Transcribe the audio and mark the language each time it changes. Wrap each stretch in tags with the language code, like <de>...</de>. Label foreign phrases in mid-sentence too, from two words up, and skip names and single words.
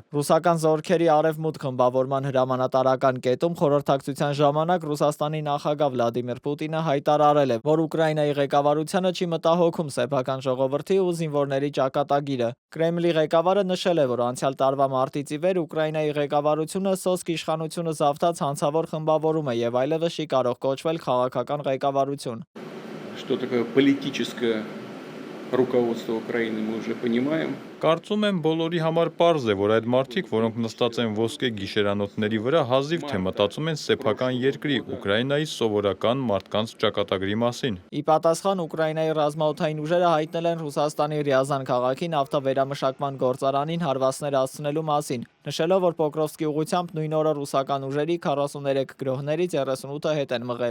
<hy>Ռուսական զորքերի արևմուտք խմբավորման հրամանատարական կետում խորհրդակցության ժամանակ Ռուսաստանի նախագահ Վլադիմիր Պուտինը հայտարարել է, որ Ուկրաինայի ղեկավարությունը չի մտահոգում սեփական ժողովրդի ու զինվորների ճակատագիրը։ Կրեմլի ղեկավարը նշել է, որ անցյալ տարվա մարտից ի վեր Ուկրաինայի ղեկավարությունը սոսկ իշխանությունը զավթած հանցավոր խմբավորում է եւ այլևս չի կարող կոչվել քաղաքական ղեկավարություն։</hy> <ru>Что такое политическое руководство Украины, мы уже понимаем.</ru> <hy>Կարծում եմ բոլորի համար պարզ է, որ այդ մարդիկ, որոնք նստած են ոսկե գիշերանոթների վրա, հազիվ թե մտածում են սեփական երկրի Ուկրաինայի սովորական մարդկանց ճակատագրի մասին։ Ի պատասխան Ուկրաինայի ռազմաօդային ուժերը հայտնել են Ռուսաստանի Ռիազան քաղաքի նավթավերամշակման գործարանին հարվածներ հասցնելու մասին, նշելով, որ Պոկրովսկի ուղղությամբ նույն օրը ռուսական ուժերի 43 գրոհներից 38-ը հետ են մղել։</hy>